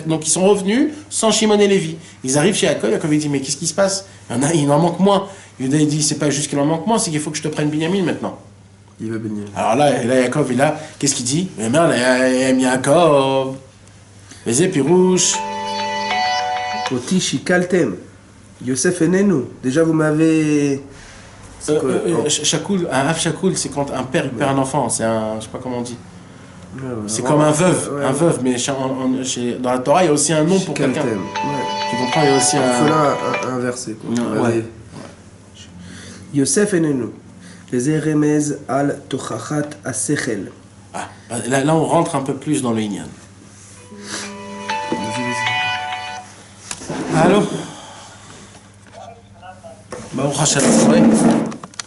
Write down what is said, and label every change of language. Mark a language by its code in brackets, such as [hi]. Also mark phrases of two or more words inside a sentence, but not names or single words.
[fr] Donc ils sont revenus sans Shimon et Lévi. Ils arrivent chez Yaakov, Yaakov il dit mais qu'est-ce qui se passe? Il en manque moins. Yehuda il dit c'est pas juste qu'il en manque moins, c'est qu'il faut que je te prenne Binyamin maintenant. Il va bénir. Alors là Yaakov, qu'est-ce qu'il dit? Eh bien, Yaakov, les épées rouges. [he] אותי שכלתם יוסף איננו. [fr] Déjà, vous m'avez. Shakoul, un [he] אב שכול, [fr] c'est quand un père il perd un enfant. C'est un, je sais pas comment on dit. C'est Ouais, comme un veuve, ouais. un veuve. Mais dans la Torah, il y a aussi un nom pour quelqu'un. Shikaltem. Ouais. Tu comprends? Il y a aussi Il faut un. là inverser. Ouais. [he] יוסף איננו. Les רמז על תוכחת השכל. [fr] Ah, là, on rentre un peu plus dans le Inyan. Allô? [he] ברוך השם, [fr] ouais.